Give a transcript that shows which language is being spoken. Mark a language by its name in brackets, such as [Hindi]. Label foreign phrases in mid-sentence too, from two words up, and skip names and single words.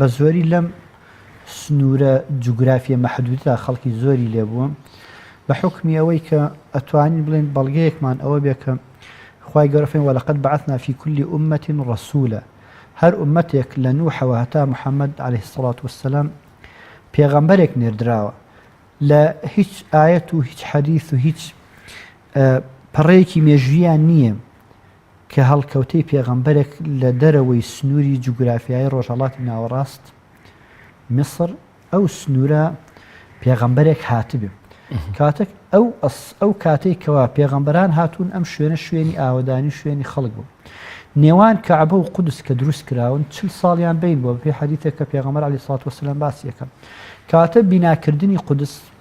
[Central Kurdish] زۆری لەم سنوورە جوگرافیە مەحدودە خەڵکی زۆری لێبووە بە حکمی ئەوەی کە ئەتوانین بڵێن بەڵگەیەکمان ئەوە بێ کە خوای گەورە فەرمێ [Arabic] وەلەقەد بەعەثنا فی كل أمة رسولا [Central Kurdish] هەر ئومەتێک لە نوحەوە هەتا محەممەد [Arabic] عليه الصلاة والسلام [Central Kurdish] پێغەمبەرێک نێردراوە لە هیچ ئاەت و هیچ حەدیث و هیچ پەڕەیەکی مێژویان نییە کە هەڵکەوتەی پێغەمبەرێک لە دەرەوەی سنووری جوگرافیایی ڕۆژهەڵاتی ناوەڕاست میسر ئەو سنوورە پێغەمبەرێک هاتبێ کاتێک ئەو کاتەی کەوا پێغەمبەران هاتوون ئەم شوێنی ئاوەدانی شوێنی خەڵک بوو نێوان کەعبە و قودس کە دروست کراون 40 ساڵیان بین بووە پێ حەدیثێک کە پێغەمبەر [Arabic] عەلەیهی سڵات وەسەلام [Central Kurdish] باسی یەکەم کاتە بیناکردنی قودس